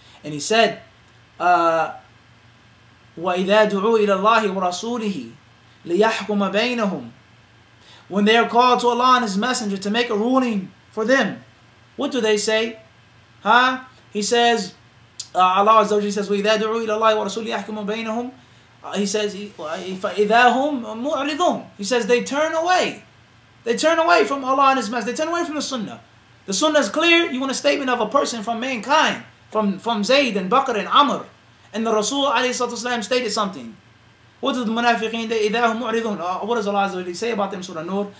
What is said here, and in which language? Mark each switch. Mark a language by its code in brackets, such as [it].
[en] And He said, [ar] وَإِذَا دُعُوا إِلَى اللَّهِ وَرَسُولِهِ لِيَحْكُمَ بَيْنَهُمْ, [en] when they are called to Allah and His Messenger to make a ruling for them, what do they say? He says, Allah Azza wa Jalla says, [ar] وَإِذَا دُعُوا إِلَى اللَّهِ وَرَسُولِهِ يَحْكُمَ بَيْنَهُم. [en] He says, [ar] فَإِذَا هُمْ مُعْرِضُونَ. [en] He says they turn away. They turn away from Allah and His Messenger. They turn away from the Sunnah. The Sunnah is clear. You want a statement of a person from mankind, from Zayd and Bakr and Amr. And the Rasul ﷺ stated something. What does the munafiqeen, [ar] إِذَا هُمْ مُعْرِضُونَ, [en] what does Allah Azza wa Jalla say about them, Surah Nur?